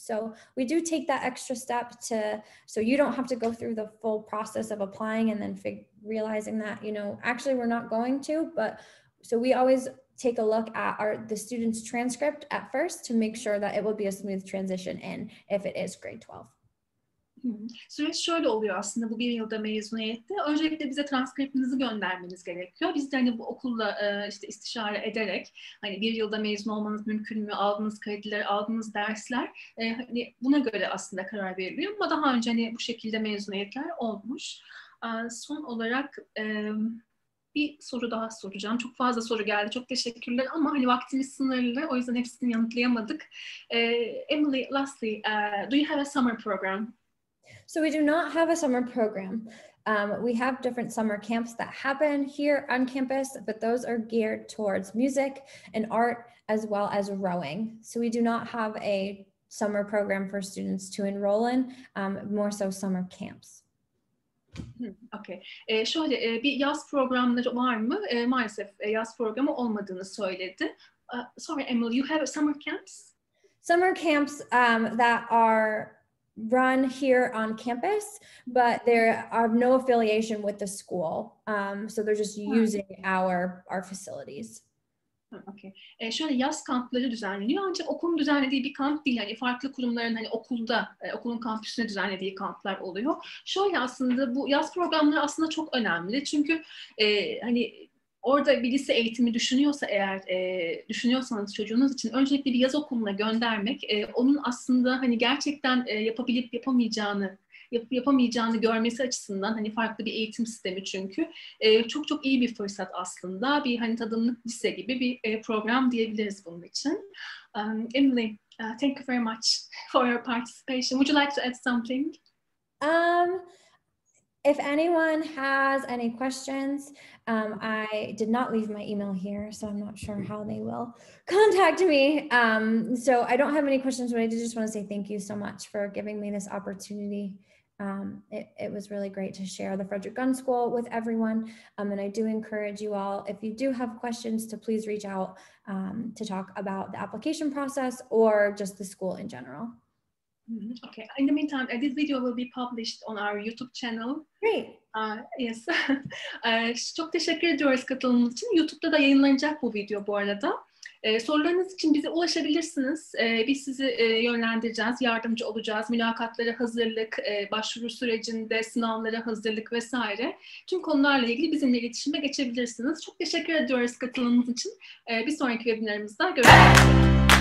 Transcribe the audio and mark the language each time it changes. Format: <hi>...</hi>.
<en>So we do take that extra step so you don't have to go through the full process of applying and then realizing that, actually we're not going to, but so we always take a look at the student's transcript at first to make sure that it will be a smooth transition in if it is grade 12.</en> <tr>Süreç şöyle oluyor aslında bu bir yılda mezuniyette. Öncelikle bize transkriptinizi göndermeniz gerekiyor. Biz de hani bu okulla işte istişare ederek hani bir yılda mezun olmanız mümkün mü, aldığınız krediler, aldığınız dersler hani buna göre aslında karar veriliyor. Ama daha önce hani bu şekilde mezuniyetler olmuş. Son olarak bir soru daha soracağım. Çok fazla soru geldi. Çok teşekkürler ama hani vaktimiz sınırlı. O yüzden hepsini yanıtlayamadık.</tr> <en>Emily, lastly, do you have a summer program? So we do not have a summer program. We have different summer camps that happen here on campus, but those are geared towards music and art as well as rowing. So we do not have a summer program for students to enroll in, more so summer camps. Okay.</en> <tr>Şöyle bir yaz programları var mı? Maalesef yaz programı olmadığını söyledi.</tr> <en>Sorry Emily, you have summer camps? Summer camps that are run here on campus, but there are no affiliation with the school. So they're just using our facilities. Okay.</en> <tr>Şöyle yaz kampları düzenleniyor ancak okulun düzenlediği bir kamp değil. Yani farklı kurumların hani okulun kampüsüne düzenlediği kamplar oluyor. Şöyle aslında bu yaz programları aslında çok önemli. Çünkü hani orada bir lise eğitimi düşünüyorsanız çocuğunuz için öncelikle bir yaz okuluna göndermek, onun aslında hani gerçekten yapabilip yapamayacağını görmesi açısından hani farklı bir eğitim sistemi çünkü çok çok iyi bir fırsat aslında. Bir hani tadımlık lise gibi bir program diyebiliriz bunun için.</tr> <en>Emily, thank you very much for your participation. Would you like to add something? If anyone has any questions, I did not leave my email here, so I'm not sure how they will contact me. So I don't have any questions, but I did just want to say thank you so much for giving me this opportunity. It was really great to share the Frederick Gunn School with everyone. And I do encourage you all, if you do have questions, to please reach out to talk about the application process or just the school in general. Okay. In the meantime, this video will be published on our YouTube channel. Great. Yes.</en> <tr>Çok teşekkür ediyoruz katılımınız için. YouTube'da da yayınlanacak bu video bu arada. Sorularınız için bize ulaşabilirsiniz. Biz sizi yönlendireceğiz, yardımcı olacağız. Mülakatlara hazırlık, başvuru sürecinde sınavlara hazırlık vesaire. Tüm konularla ilgili bizimle iletişime geçebilirsiniz. Çok teşekkür ediyoruz katılımınız için. Bir sonraki webinarımızda görüşmek üzere.</tr>